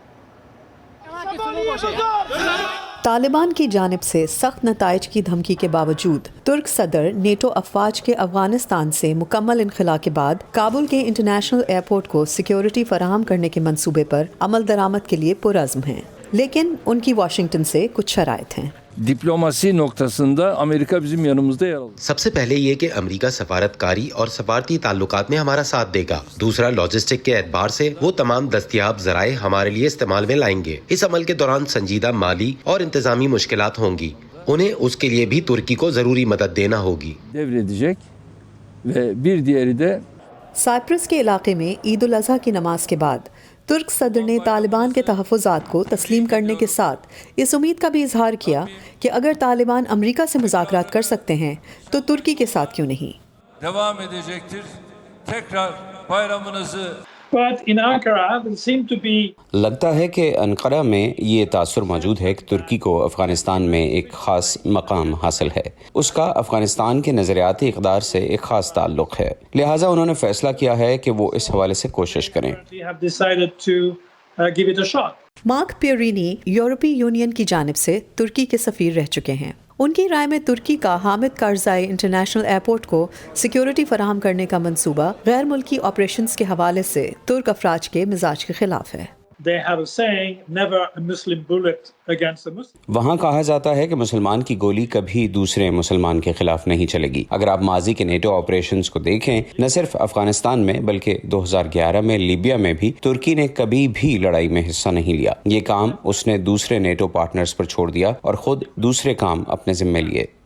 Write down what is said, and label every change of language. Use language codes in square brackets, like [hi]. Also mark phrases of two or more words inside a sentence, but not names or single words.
[ur] طالبان کی جانب سے سخت نتائج کی دھمکی کے باوجود ترک صدر نیٹو افواج کے افغانستان سے مکمل انخلا کے بعد کابل کے [en] international airport [ur] کو سیکیورٹی فراہم کرنے کے منصوبے پر عمل درآمد کے لیے پرعزم ہیں، لیکن ان کی واشنگٹن سے کچھ شرائط ہیں. [tr] Diplomasi noktasında Amerika bizim yanımızda yer alır. [ur] سب سے پہلے یہ کہ امریکہ سفارتکاری اور سفارتی تعلقات میں ہمارا ساتھ دے گا. دوسرا، لاجسٹک کے اعتبار سے وہ تمام دستیاب ذرائع ہمارے لیے استعمال میں لائیں گے. اس عمل کے دوران سنجیدہ مالی اور انتظامی مشکلات ہوں گی، انہیں اس کے لیے بھی ترکی کو ضروری مدد دینا ہوگی. [tr] Devredecek ve bir diğeri de [ur] سائپرس کے علاقے میں عید الاضحیٰ کی نماز کے بعد ترک صدر نے طالبان کے تحفظات کو تسلیم کرنے کے ساتھ اس امید کا بھی اظہار کیا کہ اگر طالبان امریکہ سے مذاکرات کر سکتے ہیں تو ترکی کے ساتھ کیوں نہیں. [tr] devam edecektir. Tekrar bayramınızı [en] But in Ankara, there seemed to be [ur] لگتا ہے کہ انقرہ میں یہ تاثر موجود ہے کہ ترکی کو افغانستان میں ایک خاص مقام حاصل ہے. اس کا افغانستان کے نظریاتی اقدار سے ایک خاص تعلق ہے، لہٰذا انہوں نے فیصلہ کیا ہے کہ وہ اس حوالے سے کوشش کریں. [en] they have decided to give it a shot. [ur] مارک پیرینی یورپی یونین کی جانب سے ترکی کے سفیر رہ چکے ہیں. ان کی رائے میں ترکی کا حامد کرزئی انٹرنیشنل ایئرپورٹ کو سیکیورٹی فراہم کرنے کا منصوبہ غیر ملکی آپریشنز کے حوالے سے ترک افراد کے مزاج کے خلاف ہے. [en] They have a saying, never a Muslim bullet against a Muslim. [ur] وہاں کہا جاتا ہے کہ مسلمان کی گولی کبھی دوسرے مسلمان کے خلاف نہیں چلے گی. اگر آپ ماضی کے نیٹو آپریشنز کو دیکھیں، نہ صرف افغانستان میں بلکہ 2011 میں لیبیا میں بھی ترکی نے کبھی بھی لڑائی میں حصہ نہیں لیا. یہ کام اس نے دوسرے نیٹو پارٹنرز پر چھوڑ دیا اور خود دوسرے کام اپنے ذمے لیے.